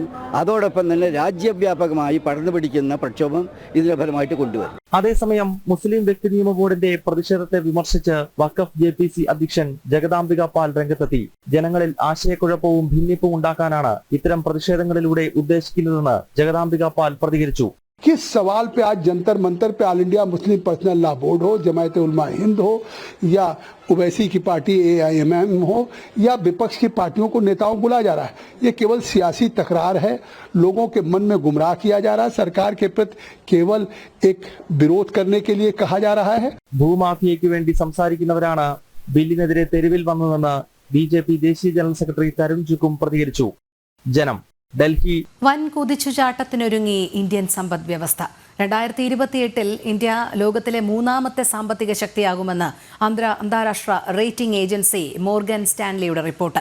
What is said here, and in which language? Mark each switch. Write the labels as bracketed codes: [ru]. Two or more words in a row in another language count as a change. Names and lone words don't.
[ml] അതോടൊപ്പം തന്നെ രാജ്യവ്യാപകമായി പടർന്നു പിടിക്കുന്ന പ്രക്ഷോഭം ഇതിന്റെ ഫലമായിട്ട് കൊണ്ടുവരും. അതേസമയം മുസ്ലിം വ്യക്തി നിയമ ബോർഡിന്റെ പ്രതിഷേധത്തെ വിമർശിച്ച് വഖഫ് JPC അധ്യക്ഷൻ ജഗദാംബിക പാൽ രംഗത്തെത്തി. ജനങ്ങളിൽ ആശയക്കുഴപ്പവും ഭിന്നിപ്പും ഉണ്ടാക്കാനാണ് ഇത്തരം പ്രതിഷേധങ്ങളിലൂടെ ഉദ്ദേശിക്കുന്നതെന്ന് ജഗദാംബിക പാൽ പ്രതികരിച്ചു. [hi] किस सवाल पे आज जंतर मंतर पे ऑल इंडिया मुस्लिम पर्सनल लॉ बोर्ड हो, जमायत उलमा हिंद हो या ओवैसी की पार्टी AIMM हो या विपक्ष की पार्टियों को नेताओं को बुलाया जा रहा है? ये केवल सियासी तकरार है, लोगों के मन में गुमराह किया जा रहा है. सरकार के प्रति केवल एक विरोध करने के लिए कहा जा रहा है. [ml] ഭൂമാഫിയയ്ക്ക് വേണ്ടി സംസാരിക്കുന്നവരാണ് ബില്ലിനെതിരെ തെരുവിൽ വന്നതെന്ന് BJP ദേശീയ ജനറൽ സെക്രട്ടറി തരുൺ ചുക്കും പ്രതികരിച്ചു. ജനം. ഡൽഹി. വൻ കുതിച്ചുചാട്ടത്തിനൊരുങ്ങി ഇന്ത്യൻ സമ്പദ് വ്യവസ്ഥ. 2028 ഇന്ത്യ ലോകത്തിലെ മൂന്നാമത്തെ സാമ്പത്തിക ശക്തിയാകുമെന്ന് അന്താരാഷ്ട്ര റേറ്റിംഗ് ഏജൻസി മോർഗൻ സ്റ്റാൻലിയുടെ റിപ്പോർട്ട്.